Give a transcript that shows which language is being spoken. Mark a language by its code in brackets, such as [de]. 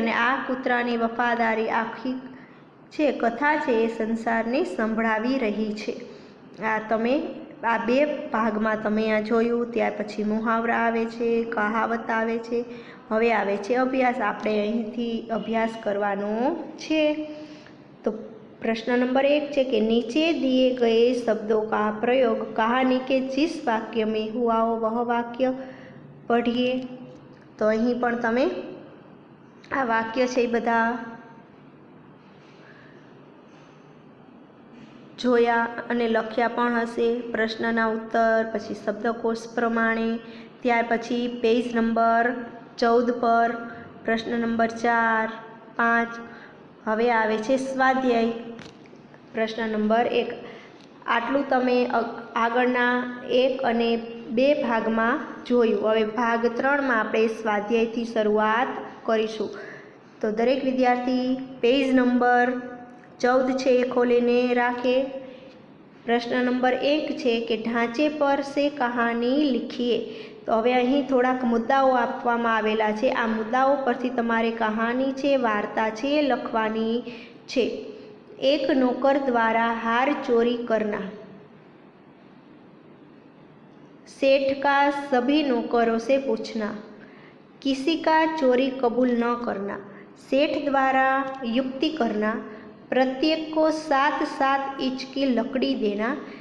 [gu] અને આ કૂતરાની વફાદારી આખી છે કથા છે એ સંસારને સંભળાવી રહી છે. આ તમે આ બે ભાગમાં તમે આ જોયું. ત્યાર પછી મુહાવરા આવે છે, કહાવત આવે છે, હવે આવે છે અભ્યાસ. આપણે અહીંથી અભ્યાસ કરવાનો છે. [hi] तो प्रश्न नंबर 1 है कि नीचे दिए गए शब्दों का प्रयोग कहानी के जिस वाक्य में हुआ हो वह वाक्य पढ़िए. [gu] तो अहीं पण तमे आ वाक्य छे बधा जोया अने लख्या पण हशे. प्रश्नना उत्तर पछी शब्दकोश प्रमाणे. त्यार पछी पेज नंबर 14 पर प्रश्न नंबर 4, 5. હવે આવે છે સ્વાધ્યાય પ્રશ્ન નંબર 1. આટલું તમે આગળના 1 અને 2 ભાગમાં જોયું. હવે ભાગ 3માં આપણે સ્વાધ્યાયથી શરૂઆત કરીશું. તો દરેક વિદ્યાર્થી પેજ નંબર 14 છે એ ખોલીને રાખે. પ્રશ્ન નંબર 1 છે કે [hi] ઢાંચે પર સે કહાની લીખીએ. [gu] તો હવે અહીં થોડાક મુદ્દાઓ આપવામાં આવેલા છે. આ મુદ્દાઓ પરથી તમારે કહાની છે, વાર્તા છે એ લખવાની છે. એક નોકર દ્વારા [hi] हार चोरी करना. सेठ का सभी नौकरों से पूछना. किसी का चोरी कबूल न करना. सेठ द्वारा युक्ति करना. प्रत्येक को 7-7 इंच की लकड़ी देना.